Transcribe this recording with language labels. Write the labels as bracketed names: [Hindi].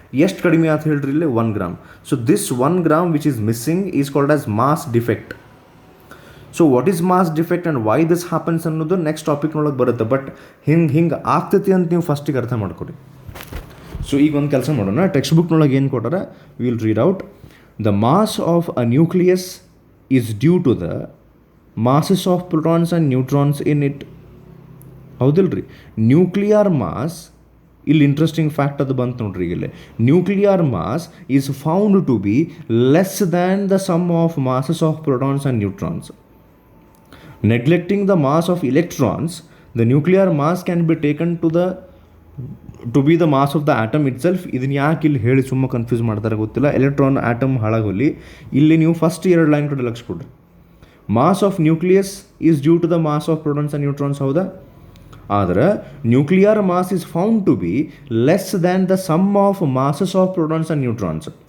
[Kannada] ಎಷ್ಟು ಕಡಿಮೆ ಅಂತ ಹೇಳ್ರಿ ಇಲ್ಲಿ? [English] 1 gram. So this 1 gram which is missing is called as mass defect. So what is mass defect and why this happens [Kannada] ಅನ್ನೋದು next ಟಾಪಿಕ್ನೊಳಗೆ ಬರುತ್ತೆ. But ಹಿಂಗೆ ಆಗ್ತೈತಿ ಅಂತ ನೀವು ಫಸ್ಟಿಗೆ ಅರ್ಥ ಮಾಡ್ಕೊಡಿ. ಸೊ ಈಗ ಒಂದು ಕೆಲಸ ಮಾಡೋಣ, ಟೆಕ್ಸ್ಟ್ ಬುಕ್ನೊಳಗೆ ಏನು ಕೊಟ್ಟಾರ [English] Will read out. The mass of a nucleus is due to the masses of protons and neutrons in it. [Kannada] ಹೌದಿಲ್ರಿ? Nuclear mass, ಇಲ್ಲಿ ಇಂಟ್ರೆಸ್ಟಿಂಗ್ ಫ್ಯಾಕ್ಟ್ ಅದು ಬಂತು ನೋಡ್ರಿ. [English] ಇಲ್ಲಿ nuclear mass is found to be less than the sum of masses of protons and neutrons. Neglecting the mass of electrons, the nuclear mass can be taken to be the mass of the atom itself. [Kannada] ಇದನ್ನು ಯಾಕೆ ಇಲ್ಲಿ ಹೇಳಿ ಸುಮ್ಮ confuse ಮಾಡ್ತಾರೆ ಗೊತ್ತಿಲ್ಲ. Electron atom ಹಾಳಾಗೋಲಿ. ಇಲ್ಲಿ ನೀವು first 2 line ಕಡೆ ಲಕ್ಷ ಕೊಡ್ರಿ. [English] Mass of nucleus is due to the mass of protons and neutrons, ಹೌದಾ? ಆದರೆ nuclear mass is found to be less than the sum of masses of protons and neutrons.